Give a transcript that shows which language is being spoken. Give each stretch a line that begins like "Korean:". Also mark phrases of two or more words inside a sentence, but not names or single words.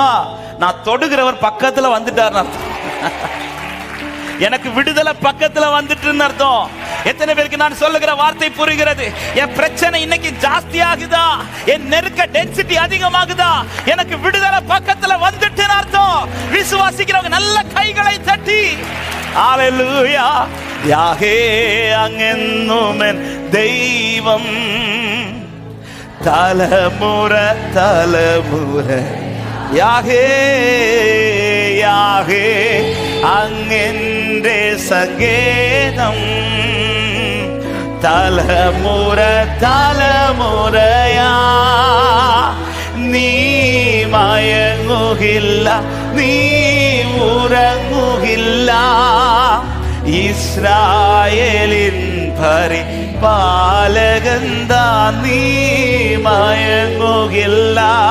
Tamil: நான் தொடுகிறவர் பக்கத்துல வந்துட்டார் அர்த்தம். எனக்கு விடுதலை பக்கத்துல வந்துட்டு அர்த்தம். எத்தனை பேருக்கு நான் சொல்லுகிற வார்த்தை புரிகிறது? என் பிரச்சனை இன்னைக்கு ஜாஸ்தி ஆகுதா, என் நெருக்க டென்சிட்டி அதிகமாகுதா, எனக்கு விடுதலை பக்கத்துல வந்துட்டு அர்த்தம். விசுவாசிக்கிறவங்க நல்ல கைகளை தட்டி ஹல்லேலூயா.
Malayalam: யாகே അങ്ങെന്നുമെൻ ദൈവം, തലമുറ തലമുറ യാഹേ യാഹേ അങ്ങെന്റെ സങ്കേതം, തലമുറ തലമുറയാ നീ മയങ്ങുകില്ല, നീ ഉറങ്ങുകില്ല, ഇസ്രായേലിൻ പരിപാലകൻ താൻ, നീ മയങ്ങുകില്ല.